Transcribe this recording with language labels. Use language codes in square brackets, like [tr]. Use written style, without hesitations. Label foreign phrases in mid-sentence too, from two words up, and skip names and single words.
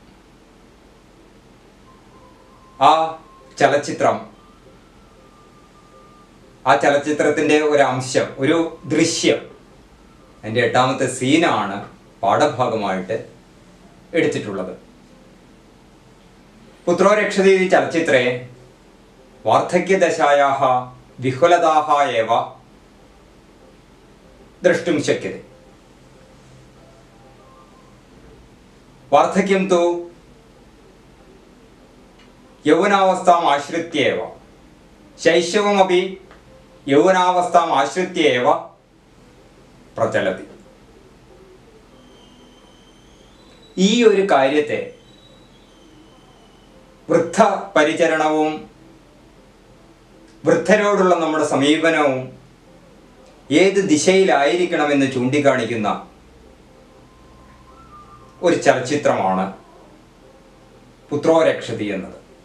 [ml] ആ ചലച്ചിത്രത്തിൻ്റെ ഒരു അംശം, ഒരു ദൃശ്യം, അതിൻ്റെ 8ാമത്തെ സീനാണ് പാഠഭാഗമായിട്ട് എടുത്തിട്ടുള്ളത്. [sa] പുത്രോരക്ഷതി ചലച്ചിത്രേ വാർദ്ധക്യദശായാः വിഹുലതാः एव द्रष्टुं शक्यते. वार्धक्यं तु यौवनावस्थाम् आश्रित्य एव, शैशवमपि यौवनावस्थाम् आश्रित्य एव प्रचलति. [ml] ഈ ഒരു കാര്യത്തെ വൃദ്ധപരിചരണവും വൃദ്ധരോടുള്ള നമ്മുടെ സമീപനവും ഏത് ദിശയിലായിരിക്കണമെന്ന് ചൂണ്ടിക്കാണിക്കുന്ന ഒരു ചലച്ചിത്രമാണ് പുത്രോരക്ഷതി എന്നത്.